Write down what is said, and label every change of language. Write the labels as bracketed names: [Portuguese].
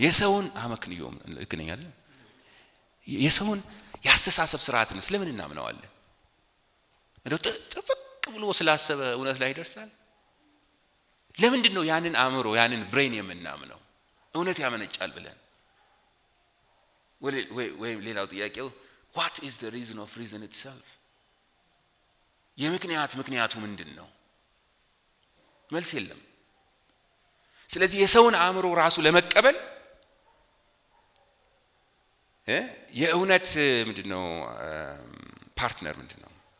[Amharic] የሰውን አመክንዮ ልክነኛለን። የሰውን ያስተሳሰብ ስርዓትን ስለምን እናምነዋለን? እንደው ጥብቅ ብሎ ስላሰበ እውነት ላይ ይደርሳል? ለምንድን ነው ያንን አእምሮ ያንን ብሬን የምናምነው እውነት ያመነጫል ብለን? ወይ ሌላው ጥያቄው [English] what is the reason of reason itself? [Amharic] ምክንያቱ ምንድነው? መልስ የለም። ስለዚህ የሰውን አእምሮ ራሱ ለመቀበል የእውነት ምንድነው ፓርትነር ምንድነው?